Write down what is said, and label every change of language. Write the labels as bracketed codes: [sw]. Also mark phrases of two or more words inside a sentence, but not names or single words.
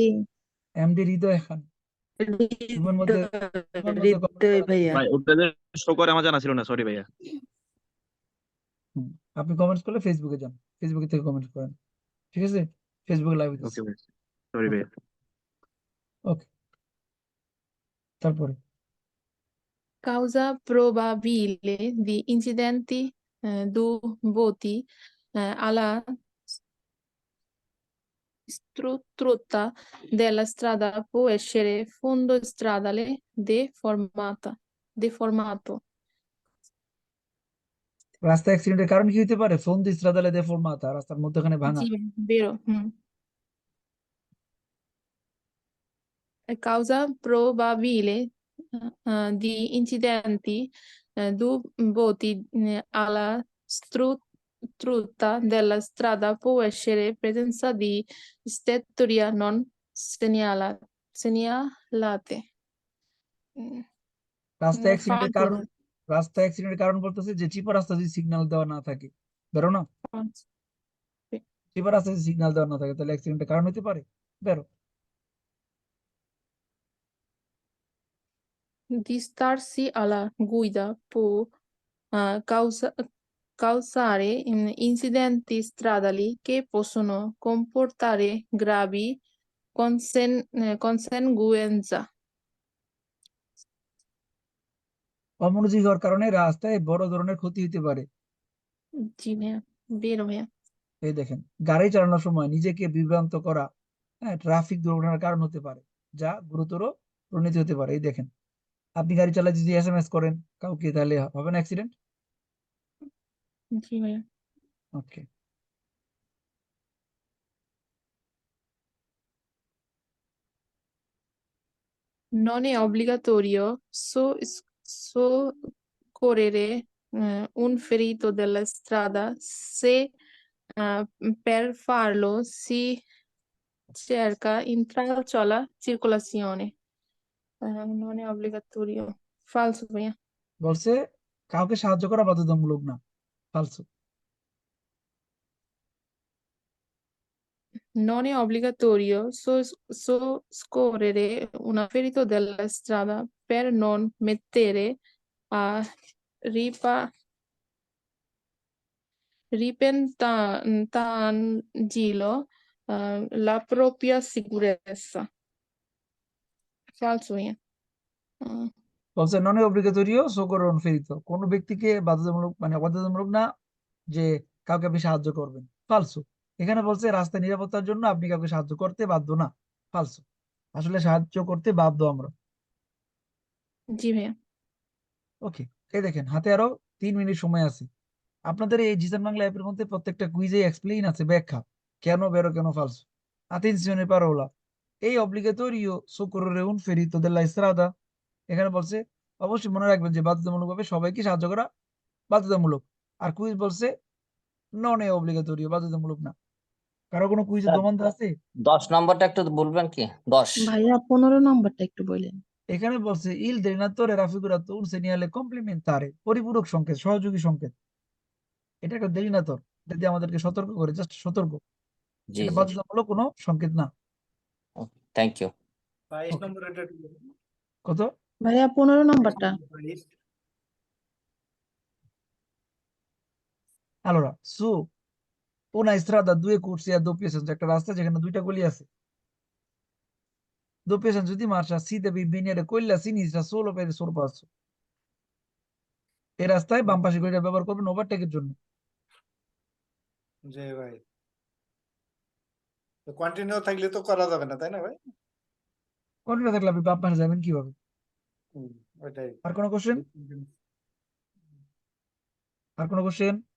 [bn] এমডি হৃদয় খান জুমের মধ্যে comment হৃদয় করা ভাইয়া। ভাই ওটা যে শো করে আমার জানা ছিল না, সরি ভাইয়া। হুম, আপনি কমেন্টস করলে ফেসবুকে যান, ফেসবুক থেকে কমেন্ট করেন, ঠিক আছে? ফেসবুকে লাইভ ওকে হইতেছে। ভাই, সরি ভাইয়া। ওকে, তারপরে [it] Causa probabile di incidenti dovuti alla struttura della strada può essere fondo stradale deformato. [bn] রাস্তা অ্যাক্সিডেন্টের কারণ কি হতে পারে? [it] fondo stradale deformata, [bn] রাস্তার মধ্যখানে ভাঙা। [it] Sì, vero. Causa probabile di incidenti dovuti alla struttura della strada può essere presenza di strettoie non segnalate. [bn] রাস্তা অ্যাক্সিডেন্টের কারণ, [it] Fatto. [bn] রাস্তা অ্যাক্সিডেন্টের কারণ বলতেছে যে চিপা রাস্তা যদি সিগন্যাল দেওয়া না থাকে, বেরো না, চিপা রাস্তা যদি সিগন্যাল দেওয়া না থাকে তাহলে অ্যাক্সিডেন্টের কারণ হতে পারে। বেরো। [it] Distarsi alla guida può causare incidenti stradali che possono comportare gravi conseguenze. [bn] অমনোযোগী হওয়ার কারণে রাস্তায় বড় ধরনের ক্ষতি হতে পারে। জি ভাইয়া, vero ভাইয়া। এই দেখেন, গাড়ি চালানোর সময় নিজেকে বিভ্রান্ত করা হ্যাঁ, ট্রাফিক দুর্ঘটনার কারণ হতে পারে, যা গুরুতর পরিণতি হতে পারে। এই দেখেন, আপনি গাড়ি চালায় যদি এসএমএস করেন কাউকে, তাহলে হবে না অ্যাক্সিডেন্ট? জি ভাইয়া। ওকে। [it] Non è obbligatorio soccorrere un ferito della strada se per farlo si cerca intralcio alla circolazione. Non è obbligatorio. Falso ভাইয়া। [bn] বলছে কাউকে সাহায্য করা বাধ্যতামূলক না, ফালসো। [it] Non è obbligatorio soccorrere un ferito della strada per non mettere a repentaglio la propria sicurezza. Falso ভাইয়া। [bn] বলছে [it] non obbligatorio soccorrere ferito, [bn] কোন ব্যক্তিকে বাধ্যতামূলক মানে বাধ্যতামূলক না যে কাউকে আপনি সাহায্য করবেন। ফালসো। এখানে বলছে রাস্তায় নিরাপত্তার জন্য আপনি কাউকে সাহায্য করতে বাধ্য না। ফালসো। আসলে সাহায্য করতে বাধ্য আমরা। জি ভাইয়া। ওকে। এই দেখেন, হাতে আরো 3 মিনিট সময় আছে। আপনাদের এই জিসান বাংলা অ্যাপের মধ্যে প্রত্যেকটা কুইজে এক্সপ্লেইন আছে, ব্যাখ্যা কেন বেরো কেন ফালসো। [it] Attenzione parola. È obbligatorio soccorrere un ferito della strada? [bn] এখানে বলছে অবশ্যই মনে রাখবেন যে বাধ্যতামূলকভাবে সবাইকে সাহায্য করা বাধ্যতামূলক। আর কুইজ বলছে [it] non è obbligatorio, [bn] বাধ্যতামূলক না। কারো কোনো কুইজের স্যার, দমান্দ আছে? 10 নম্বরটা একটু বলবেন কি? 10। ভাইয়া 15 নম্বরটা একটু বললেন। এখানে বলছে [it] il delineatore raffigurato un segnale complementare, [bn] পরিপূরক সংকেত, সহযোগী সংকেত। এটা একটা ডেরিনাতর, এটা দিয়ে আমাদেরকে সতর্ক করে, জাস্ট সতর্ক। জি এটা জি, বাধ্যতামূলক কোনো সংকেত না। [en] thank you. [bn] Okay. কত? ভাইয়া 15 নম্বরটা। [it] Allora, su una strada a due corsie a doppio senso, [bn] একটা রাস্তা যেখানে দুইটা গলি আছে, [it] doppio senso di marcia si deve impegnare quella a sinistra solo per il sorpasso। [bn] এই রাস্তায় বাম পাশে গলিটা ব্যবহার করবেন ওভারটেকের জন্য। জি ভাই, কন্টিনিউ থাকলে তো করা যাবে না, তাই না ভাই? কন্টিনিউ থাকলে আপনি বাম পাশে যাবেন কিভাবে? ওইটাই। আর কোনো কোশ্চেন? আর কোনো কোশ্চেন?